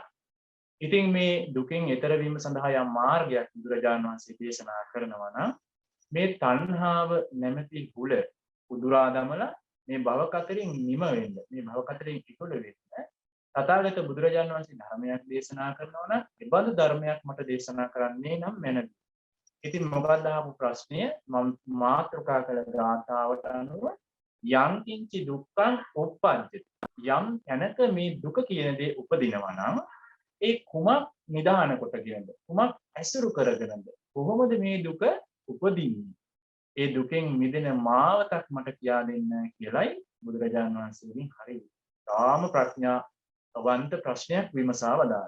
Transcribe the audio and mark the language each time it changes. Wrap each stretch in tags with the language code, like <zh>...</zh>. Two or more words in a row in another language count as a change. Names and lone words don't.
<si>ඉතින් මේ දුකෙන් එතර වීම සඳහා යම් මාර්ගයක් බුදුරජාණන් වහන්සේ දේශනා කරනවා නම් මේ තණ්හාව නැමැති හුල උදුරා දමලා මේ භව කතරින් නිම වෙන්න, මේ භව කතරින් ඉක්කොල වෙන්න තථාගත බුදුරජාණන් වහන්සේ ධර්මයක් දේශනා කරනවා නම් ඒ බඳු ධර්මයක් මට දේශනා කරන්නේ නම් මැනවි. ඉතින් මොකක්ද අහපු ප්‍රශ්නය? මම මාතෘකා කළ ගාථාවට අනුව</si> <pi>යම් කිංචි දුක්ඛං උප්පජ්ජති.</pi> <si>යම් තැනක මේ දුක කියන දේ උපදිනවා නම් ඒ කුමක් නිදාන කොටගෙනද? කුමක් ඇසුරු කරගෙනද? කොහොමද මේ දුක උපදින්නේ? ඒ දුකෙන් මිදෙන මාවතක් මට කියා දෙන්න කියලයි බුදුරජාණන් වහන්සේගෙන් හරි තාම ප්‍රඥාවන්ත ප්‍රශ්නයක් විමසා වදාළා.</si>